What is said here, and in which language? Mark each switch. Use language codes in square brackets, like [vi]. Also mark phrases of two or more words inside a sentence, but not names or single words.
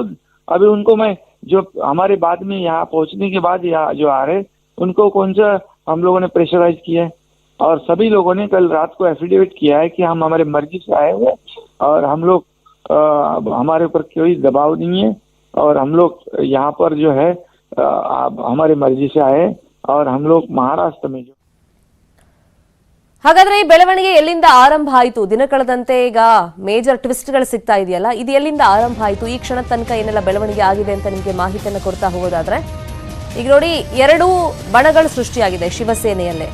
[hi] अभी उनको मैं जो हमारे बाद में यहाँ पहुंचने के बाद यहाँ जो आ रहे, उनको कौन सा हम लोगों ने प्रेशराइज किया है? और सभी लोगों ने कल रात को एफिडेविट किया है कि हम हमारे मर्जी से आए हुए, और हम लोग हमारे ऊपर कोई दबाव नहीं है, और हम लोग यहाँ पर जो है हमारे मर्जी से आए, और हम लोग महाराष्ट्र में जो. [kn] ಹಾಗಾದ್ರೆ ಈ ಬೆಳವಣಿಗೆ ಎಲ್ಲಿಂದ ಆರಂಭ ಆಯಿತು? ದಿನ ಕಳೆದಂತೆ ಈಗ ಮೇಜರ್ ಟ್ವಿಸ್ಟ್ಗಳು ಸಿಗ್ತಾ ಇದೆಯಲ್ಲ, ಇದು ಎಲ್ಲಿಂದ ಆರಂಭ ಆಯಿತು? ಈ ಕ್ಷಣ ತನಕ ಏನೆಲ್ಲ ಬೆಳವಣಿಗೆ ಆಗಿದೆ ಅಂತ ನಿಮಗೆ ಮಾಹಿತಿಯನ್ನು ಕೊಡ್ತಾ ಹೋಗೋದಾದ್ರೆ, ಈಗ ನೋಡಿ, ಎರಡೂ ಬಣಗಳು ಸೃಷ್ಟಿಯಾಗಿದೆ ಶಿವಸೇನೆಯಲ್ಲೇ.